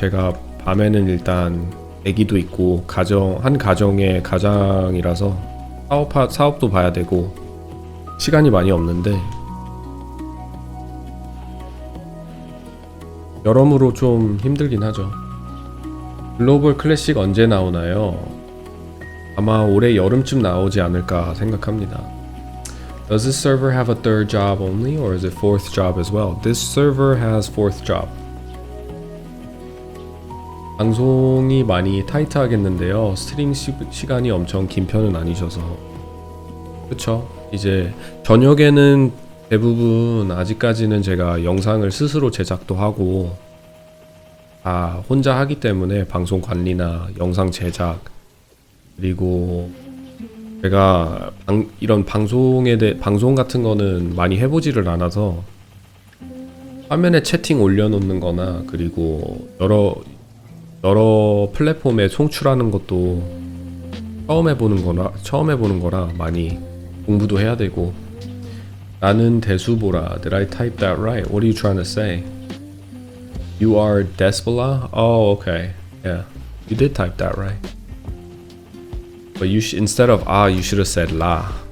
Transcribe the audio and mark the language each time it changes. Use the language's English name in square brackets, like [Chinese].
[Korean] 제가 밤에는 일단 애기도 있고 한 가정의 가장이라서 사업도 봐야 되고 시간이 많이 없는데, 여러모로 좀 힘들긴 하죠. 글로벌 클래식 언제 나오나요? 아마 올해 여름쯤 나오지 않을까 생각합니다. [English] Does this server have a third job only, or is it fourth job as well? This server has fourth job. [Korean] 방송이 많이 타이트하겠는데요. 스트림 시간이 엄청 긴 편은 아니셔서. 그쵸? 이제 저녁에는 대부분 아직까지는 제가 영상을 스스로 제작도 하고 다 혼자 하기 때문에, 방송 관리나 영상 제작, 그리고 제가 이런 방송 같은 거는 많이 해보지를 않아서 화면에 채팅 올려놓는 거나, 그리고 여러 플랫폼에 송출하는 것도 처음 해보는 거라 많이 공부도 해야 되고. 나는 대수보라. [English] Did I type that right? What are you trying to say? You are Despola? Oh, okay. Yeah, you did type that right. But instead of you should have said la.